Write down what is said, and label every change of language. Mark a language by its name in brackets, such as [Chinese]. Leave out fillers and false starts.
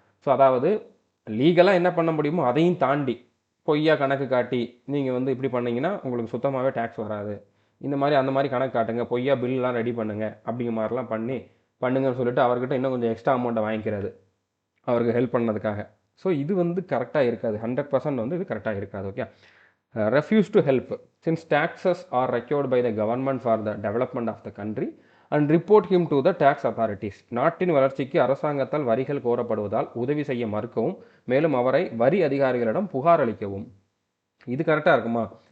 [Tamil] So அதாவது லீகலாக என்ன பண்ண முடியுமோ அதையும் தாண்டி பொய்யா கணக்கு காட்டி நீங்கள் வந்து இப்படி பண்ணிங்கன்னா உங்களுக்கு சுத்தமாகவே டேக்ஸ் வராது, இந்த மாதிரி அந்த மாதிரி கணக்கு காட்டுங்க, பொய்யா பில்லாம் ரெடி பண்ணுங்கள் அப்படிங்கிற மாதிரிலாம் பண்ணுங்கன்னு சொல்லிட்டு அவர்கிட்ட இன்னும் கொஞ்சம் எக்ஸ்ட்ரா அமௌண்ட்டை வாங்கிக்கிறது அவருக்கு ஹெல்ப் பண்ணதுக்காக. ஸோ இது வந்து கரெக்டாக இருக்காது, 100% வந்து இது கரெக்டாக இருக்காது. Okay. [English] refuse to help since taxes are required by the government for the development of the country and report him to the tax authorities. [Tamil] நாட்டின் வளர்ச்சிக்கு அரசாங்கத்தால் வரிகள் கோரப்படுவதால் உதவி செய்ய மறுக்கவும் மேலும் அவரை வரி அதிகாரிகளிடம் புகார் அளிக்கவும். இது கரெக்டாக இருக்குமா?